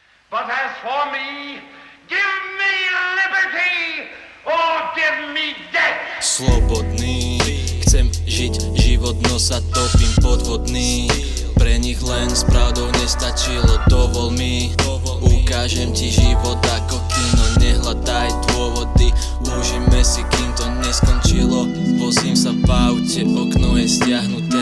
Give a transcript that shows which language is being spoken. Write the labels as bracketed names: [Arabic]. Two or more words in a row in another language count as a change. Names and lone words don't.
[English] But as for me, give me liberty or give me death. [Slovak] Slobodný, chcem žiť život, no sa topím podvodný. Pre nich len s pravdou nestačilo, dovol mi. Ukážem ti život ako kino, nehľadaj dôvody. Užíme si, kým to neskončilo. Vozím sa v aute, okno je stiahnuté.